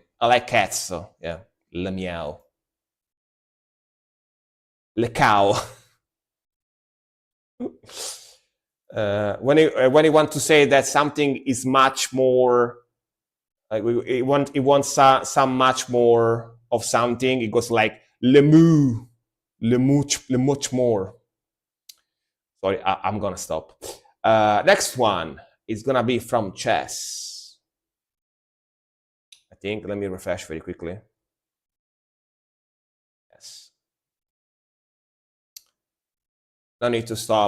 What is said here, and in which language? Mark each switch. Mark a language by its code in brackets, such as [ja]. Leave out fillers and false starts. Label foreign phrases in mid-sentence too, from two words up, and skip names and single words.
[en] I like cats, so yeah, le meow, le cow. When he want to say that something is much more, like he wants some much more of something, it goes like le moo, le much more. Sorry, I'm gonna stop. Next one is gonna be from Chess. I think. Let me refresh very quickly. Yes. No need to stop.